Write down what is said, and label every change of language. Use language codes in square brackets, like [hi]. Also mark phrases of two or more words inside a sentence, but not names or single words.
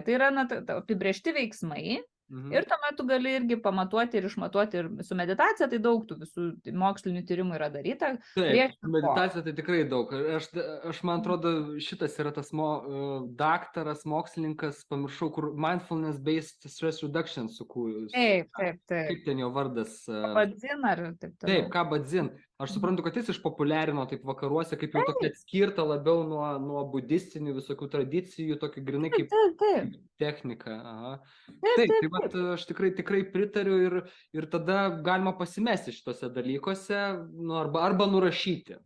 [lt] Tai yra apibrėžti veiksmai ir tuomet tu gali irgi pamatuoti ir išmatuoti. Ir su meditacija tai daug tų visų mokslinių tyrimų yra daryta. Taip, meditacija tai tikrai daug. Aš man atrodo, šitas yra tas daktaras, mokslininkas, pamiršau, kur [en] mindfulness-based stress reduction [lt] sukūrė. Taip. Kaip ten jo vardas? Kabat-Zinn ar taip toliau. Taip, Kabat-Zinn. Aš suprantu, kad jis išpopuliarino taip vakaruose, kaip jau tokia atskirta labiau nuo budistinių visokių tradicijų, tokį grinai kaip technika. Taip, tai aš tikrai pritariu ir tada galima pasimesti šitose dalykuose, arba nurašyti.